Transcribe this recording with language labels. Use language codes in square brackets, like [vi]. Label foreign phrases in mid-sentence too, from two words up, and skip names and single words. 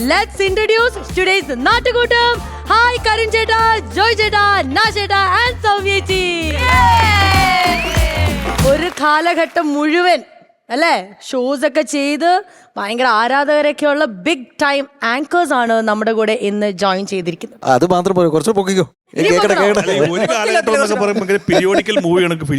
[en] Let's introduce today's Naatukutam. Hi, Karan Cheta, Joy Cheta, Na Cheta and Soumyechi. [ml] ഒരു കാലഘട്ടം മുഴുവൻ അല്ലേ ഷോസ് ഒക്കെ ചെയ്ത് ഭയങ്കര ആരാധകരൊക്കെയുള്ള [en] big time anchors [ml] ആണ് നമ്മുടെ കൂടെ ഇന്ന് ജോയിൻ ചെയ്തിരിക്കുന്നത്. അത് മാത്രം പോയി കുറച്ച് പൊക്കിക്കോ. ഒരു കാലഘട്ടം എന്നൊക്കെ പറയുമ്പോൾ [en] periodical movie [ml] കണക്ക്